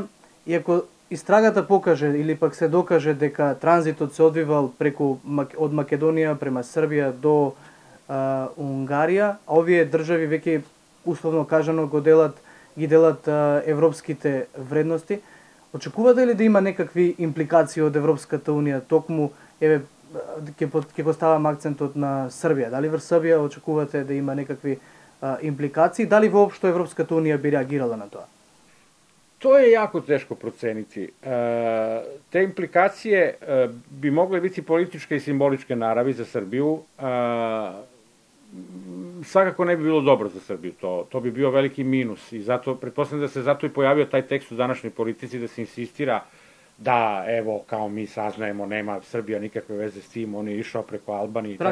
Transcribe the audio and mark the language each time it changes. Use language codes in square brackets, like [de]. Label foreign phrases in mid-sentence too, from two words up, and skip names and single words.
[mk] И ако истрагата покаже или пак се докаже дека транзитот се одвивал од Македонија према Србија до Унгарија, а овие држави веќе условно кажано ги делат европските вредности, очекувате ли да има некакви импликации од Европската Унија, токму ќе го ставам акцентот на Србија? Дали врз Србија очекувате да има некакви импликации? Дали воопшто Европската Унија би реагирала на тоа? [sr] To je jako teško proceniti. Te implikacije bi mogle biti političke i simboličke naravi za Srbiju. Svakako ne bi bilo dobro za Srbiju. To bi bio veliki minus. I zato, pretpostavljam da se zato i pojavio taj tekst u današnjoj politici, da se insistira da, evo, kao mi saznajemo, nema Srbija nikakve veze s tim, on je išao preko Albanije i tako dalje.